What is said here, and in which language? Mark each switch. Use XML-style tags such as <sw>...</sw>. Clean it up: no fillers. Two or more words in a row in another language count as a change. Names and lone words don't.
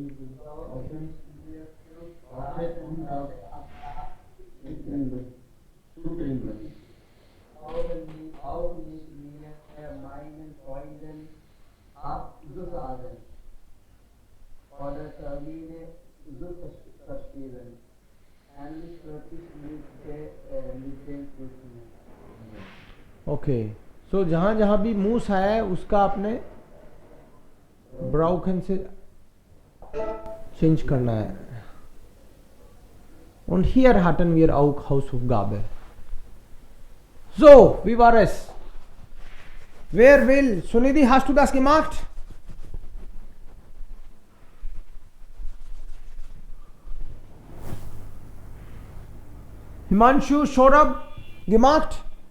<de>Auch nicht mehr meinen Freunden abzusagen oder Termine zu verschieben. Endlich wirklich mit dem Prüfen.</de> <en>okay so</en> <hi>जहाँ जहाँ भी मूस है उसका आपने ब्राउकन से चेंज करना है.</hi> <de>Und hier hatten wir auch Hausaufgabe. So, wie war es? Wer will? Sunidhi, hast du das gemacht? Himanshu, Saurabh, gemacht?</de>